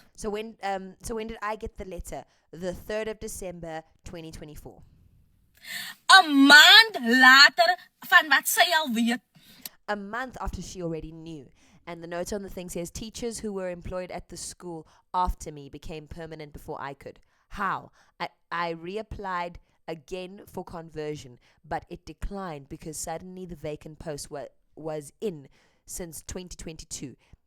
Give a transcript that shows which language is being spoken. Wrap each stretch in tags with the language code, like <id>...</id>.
<en>So when did I get the letter? The 3rd of December 2024.</en> <af>'n maand later van wat sy al weet.</af> <en>A month after she already knew. And the note on the thing says, teachers who were employed at the school after me became permanent before I could. How? I reapplied again for conversion, but it declined because suddenly the vacant post was in since 2022.</en>